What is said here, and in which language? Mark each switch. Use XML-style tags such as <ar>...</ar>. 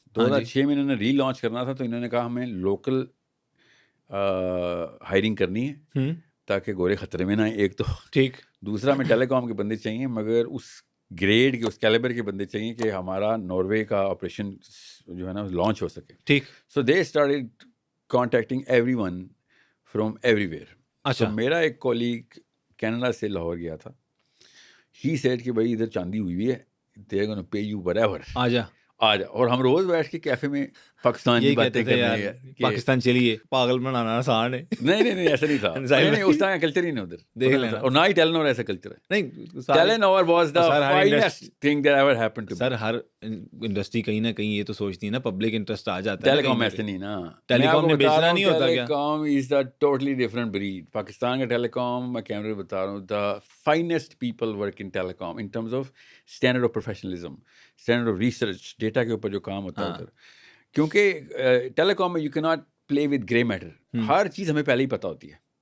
<ur>2006 میں انہوں نے ری لانچ کرنا تھا, تو انہوں نے کہا ہمیں لوکل ہائرنگ کرنی ہے تاکہ گورے خطرے میں نہ آئیں. ایک تو ٹھیک, دوسرا میں ٹیلی کام کے بندے چاہیے, مگر اس گریڈ کے, اس کیلیبر کے بندے چاہیے کہ ہمارا ناروے کا آپریشن جو ہے نا لانچ ہو سکے. ٹھیک.</ur> <en>So they started contacting everyone from everywhere.</en> <ur>اچھا. میرا ایک کولیگ کینیڈا سے لاہور گیا تھا,</ur> <en>he said</en> <ur>کہ بھائی ادھر چاندی ہوئی ہے,</ur> <en>they are gonna pay you whatever,</en> <ur>آ جا. اور ہم روز بیٹھ کے کیفے میں پاکستان کی باتیں کر رہے ہیں, پاکستان چلیے, پاگل بنانا آسان ہے. نہیں ایسا نہیں تھا. نہیں اس طرح کا کلچر ہی نہیں ادھر, دیکھ لینا. اور نہ ہی ٹیلینور ایسا کلچر ہے. نہیں,</ur> <en>Telenor was the finest thing that ever happened to me.</en> <ur>Sir Hare industry کہیں نہ کہیں یہ تو سوچتی ہے نا, پبلک انٹرسٹ آ جاتا ہے. ٹیلی کام ایسے نہیں نا, ٹیلی کام میں بیچنا نہیں ہوتا کیا؟</ur> <en>Telecom is the totally different breed.</en> <ur>پاکستان کا ٹیلی کام, میں کیمرے بتا رہا ہوں,</ur> <en>the finest people work in telecom in terms of standard of professionalism, standard of research,</en> <ur>data کے اوپر جو کام ہوتا ہے ادھر. کیونکہ ٹیلی کام میں</ur> <en>You cannot play with grey matter.</en> <ur>ہر چیز ہمیں پہلے ہی پتہ ہوتی ہے.</ur>